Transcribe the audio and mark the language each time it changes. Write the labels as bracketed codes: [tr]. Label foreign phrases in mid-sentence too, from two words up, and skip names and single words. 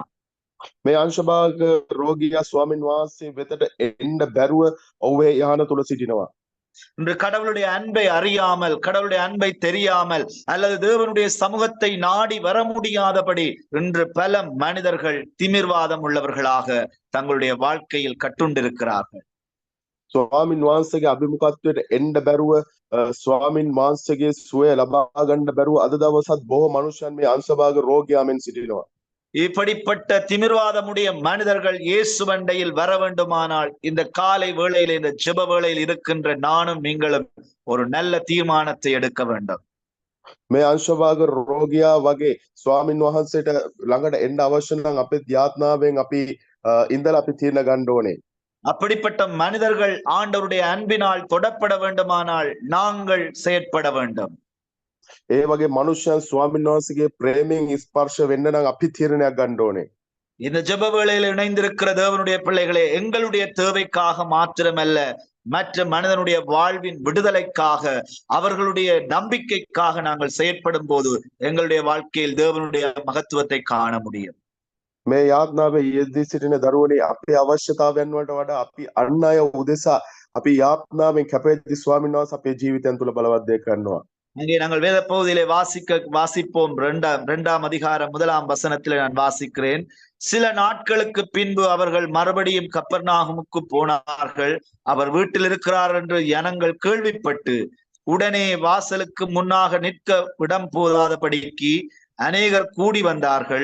[si] මේ අංශභාග රෝගියා ස්වාමීන් වහන්සේ වෙතට එන්න බැරුව ඔහුගේ යහන තුල සිටිනවා. [ta] இன்று கடவுளுடைய அன்பை அறியாமல், கடவுளுடைய அன்பை தெரியாமல் அல்லது தேவனுடைய சமூகத்தை நாடி வர முடியாதபடி இன்று பல மனிதர்கள் திமிர்வாதம் உள்ளவர்களாக தங்களுடைய வாழ்க்கையில் கட்டுண்டிருக்கிறார்கள். [si] ස්වාමීන් වහන්සේගේ අභිමුඛත්වයට එන්න බැරුව ස්වාමීන් වහන්සේගේ සුවය ලබා ගන්න බැරුව අද දවසත් බොහෝ මනුෂ්‍යයන් මේ අංශභාග රෝගියාමෙන් සිටිනවා. [ta] இப்படிப்பட்ட திமிர்வாதமுடைய மனிதர்கள் இயேசுவண்டையில் வர வேண்டுமானால் இந்த காலை வேளையில், இந்த ஜெப வேளையில் இருக்கின்ற நானும் நீங்களும் ஒரு நல்ல தீர்மானத்தை எடுக்க வேண்டும். [si] මේ අංශභාග රෝගියා වගේ ස්වාමීන් වහන්සේට ළඟට එන්න අවශ්‍ය නම් අපේ යාත්නාවෙන් අපි ඉඳලා අපි තීරණ ගන්න ඕනේ. [ta] அப்படிப்பட்ட மனிதர்கள் ஆண்டவருடைய அன்பினால் தொடப்பட வேண்டுமானால் நாங்கள் செயற்பட வேண்டும். [si] ඒ වගේ මනුෂ්‍යයන් ස්වාමීන් වහන්සේගේ ප්‍රේමයෙන් ස්පර්ශ වෙන්න නම් අපි තීරණයක් ගන්න ඕනේ. [ta] இந்த ஜெப வேளையில் இணைந்திருக்கிற தேவனுடைய பிள்ளைகளே, எங்களுடைய தேவைக்காக மாத்திரமல்ல, மற்ற மனிதனுடைய வாழ்வின் விடுதலைக்காக, அவர்களுடைய நம்பிக்கைக்காக நாங்கள் செயற்படும் போது எங்களுடைய வாழ்க்கையில் தேவனுடைய மகத்துவத்தை காண முடியும். [si] මේ යාඥාවේ යෙදී සිටින දරුවනේ අපේ අවශ්‍යතාවයන් වලට වඩා අපි අන් අය උදෙසා අපි යාඥාවෙන් කැපෙද්දී ස්වාමීන් වහන්සේ අපේ ජීවිතයන් තුළ බලවත් දේ කරනවා. [ta] அங்கே நாங்கள் வேத பகுதியிலே வாசிப்போம். இரண்டாம் அதிகாரம் 1ஆம் வசனத்திலே நான் வாசிக்கிறேன். சில நாட்களுக்கு பின்பு அவர்கள் மறுபடியும் கப்பர்நாகுமுக்கு போனார்கள். அவர் வீட்டில் இருக்கிறார் என்று ஜனங்கள் கேள்விப்பட்டு உடனே வாசலுக்கு முன்னாக நிற்க இடம் போதாதபடிக்கு அநேகர் கூடி வந்தார்கள்.